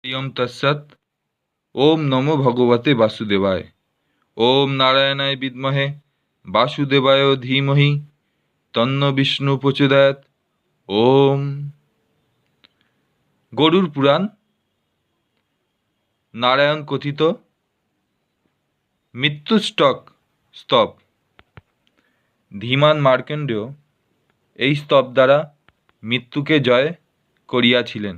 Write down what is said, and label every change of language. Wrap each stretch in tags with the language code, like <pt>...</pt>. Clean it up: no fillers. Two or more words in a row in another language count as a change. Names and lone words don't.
<sa>ইয়ম তৎসৎ। ওম নমো ভগবতে বাসুদেবায়। ওম নারায়ণায় বিদ্মহে বাসুদেবায় ধীমহি তন্ন বিষ্ণু প্রচোদয়াৎ।</sa> <bn>ওম। গরুর পুরাণ। নারায়ণ কথিত মৃত্যু স্তব। ধীমান মার্কণ্ডেয় এই স্তব দ্বারা মৃত্যুকে জয় করিয়াছিলেন।</bn>